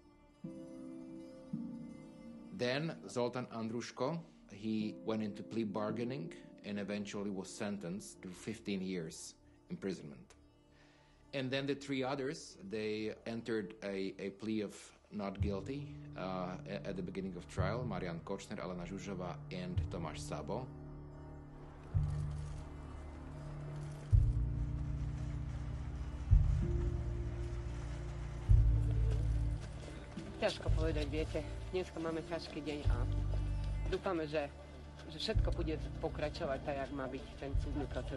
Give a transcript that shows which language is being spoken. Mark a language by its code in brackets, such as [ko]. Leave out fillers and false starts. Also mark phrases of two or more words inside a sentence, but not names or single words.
[en] Then Zoltán Andruško, he went into plea bargaining and eventually was sentenced to 15 years imprisonment. And then the three others, they entered a plea of not guilty at the beginning of trial. Marian Kočner, Alena Žužová, and Tomáš Sabo. [sk] Ťažko povedať, viete. Dneska máme ťažký deň a dúfame, že všetko bude pokračovať tak, jak má byť ten súdny proces.